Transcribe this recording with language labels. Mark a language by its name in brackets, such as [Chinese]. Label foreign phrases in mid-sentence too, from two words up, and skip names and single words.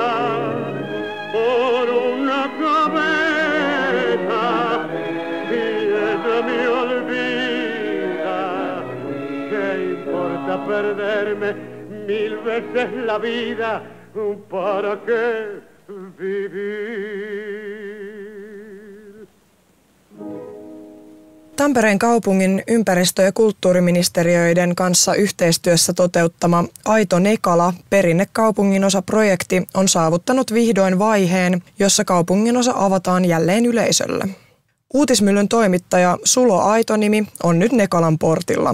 [Spanish] Por una cabeza, y ella me olvida, ¿qué importa perderme 1000 veces la vida? ¿Para qué vivir? [Finnish] Tampereen kaupungin ympäristö- ja kulttuuriministeriöiden kanssa yhteistyössä toteuttama Aito Nekala perinnekaupunginosa-projekti on saavuttanut vihdoin vaiheen, jossa kaupunginosa avataan jälleen yleisölle. Uutismyllyn toimittaja Sulo Aitonimi on nyt Nekalan portilla.